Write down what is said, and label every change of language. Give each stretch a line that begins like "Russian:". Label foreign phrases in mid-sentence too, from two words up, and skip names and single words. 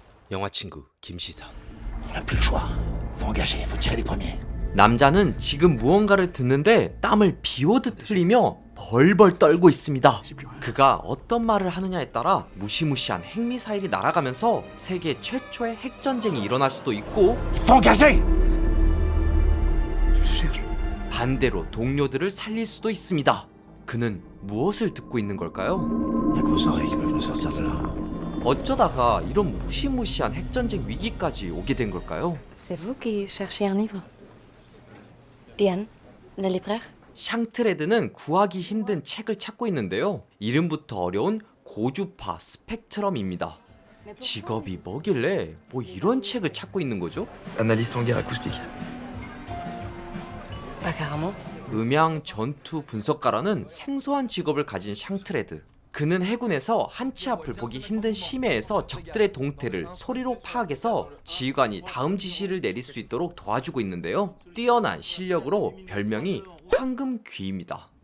Korean: 영화 친구 김시사.
French: On n'a plus le choix. Faut engager, faut tirer les premiers.
Korean: 남자는 지금 무언가를 듣는데 땀을 비오듯 흘리며 벌벌 떨고 있습니다. 그가 어떤 말을 하느냐에 따라 무시무시한 핵미사일이 날아가면서 세계 최초의 핵전쟁이 일어날 수도 있고,
French: Faut engager.
Korean: 반대로 동료들을 살릴 수도 있습니다. 그는 무엇을 듣고 있는 걸까요?
French: Y'a que vos oreilles qui peuvent nous sortir de là.
Korean: 어쩌다가 이런 무시무시한 핵전쟁 위기까지 오게 된 걸까요?
French: C'est vous qui cherchez un livre. Diane, le libraire?
Korean: 샹트레드는 구하기 힘든 책을 찾고 있는데요. 이름부터 어려운 고주파 스펙트럼입니다. 직업이 뭐길래 뭐 이런 책을 찾고 있는 거죠?
French: Analyste en guerre acoustique. Pas carrément.
Korean: 음향 전투 분석가라는 생소한 직업을 가진 샹트레드. 그는 해군에서 한치 앞을 보기 힘든 심해에서 적들의 동태를 소리로 파악해서 지휘관이 다음 지시를 내릴 수 있도록 도와주고 있는데요. 뛰어난 실력으로 별명이 황금귀입니다.